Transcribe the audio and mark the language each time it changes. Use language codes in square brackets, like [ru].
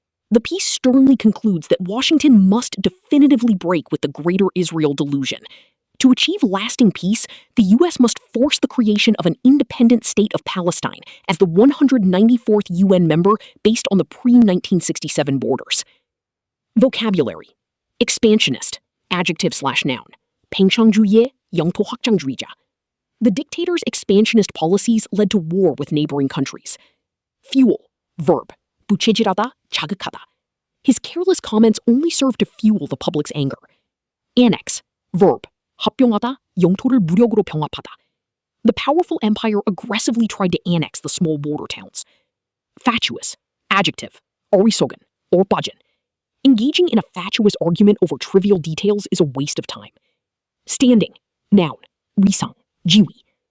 [en] The piece sternly concludes that Washington must definitively break with the Greater Israel delusion. To achieve lasting peace, the U.S. must force the creation of an independent state of Palestine as the 194th UN member based on the pre-1967 borders. Vocabulary. Expansionist. Adjective/noun. [ko] 팽창주의의 영토 확장주의자. [en] The dictator's expansionist policies led to war with neighboring countries. Fuel. Verb. [ko] 부채질하다, 자극하다. [en] His careless comments only served to fuel the public's anger. Annex. Verb. [ko] 합병하다, 영토를 무력으로 병합하다. [en] The powerful empire aggressively tried to annex the small border towns. Fatuous. Adjective. [ko] 어리석은, 빠진. [en] Engaging in a fatuous argument over trivial details is a waste of time. Standing. Noun. [ko] 위상, 지위.